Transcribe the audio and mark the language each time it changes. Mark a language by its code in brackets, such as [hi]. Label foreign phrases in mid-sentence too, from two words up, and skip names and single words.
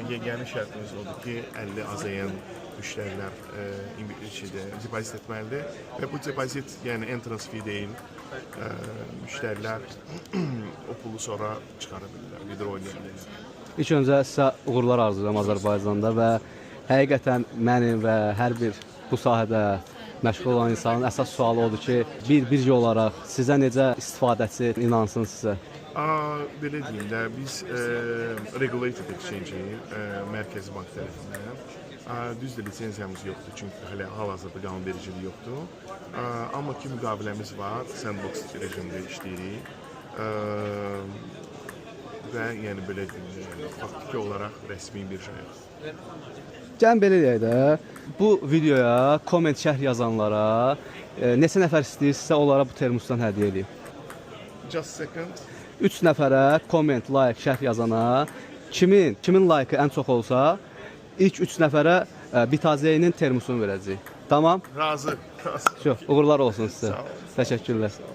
[az] Yeganə şərtimiz odur ki, 50 azayan müştərilər depozit etməlidir və bu depozit, yəni [en] entrance fee [az] deyil, müştərilər o pulu sonra çıxara bilirlər, withdraw edə bilirlər. İlk öncə sizə uğurlar arzulayıram Azərbaycanda və həqiqətən mənim və hər bir bu sahədə məşğul olan insanın əsas sualı odur ki, bir birja olaraq sizə necə istifadəçi inansın sizə? Belə deyim də, biz [en] regulated exchange-in [az] Mərkəzi Bank tərəfindən düzdür, lisenziyamız yoxdur, çünki hələ hal-hazırda qanunvericiliyi yoxdur. Amma ki, müqaviləmiz var, sandbox rejimdə işləyirik və yəni belə deyim, faktiki olaraq rəsmi birjaya. Gəlin belə deyək də, bu videoya komment şərh yazanlara neçə nəfər istəyirsə onlara bu termosdan hədiyyə edeyim. [en] Just a second. [az] 3 nəfərə komment, like, şərh yazana kimin like-ı ən çox olsa ilk 3 nəfərə Bitazeyinin termosunu verəcəyik. Tamam? Razı. Çox uğurlar olsun sizə. Təşəkkürlər.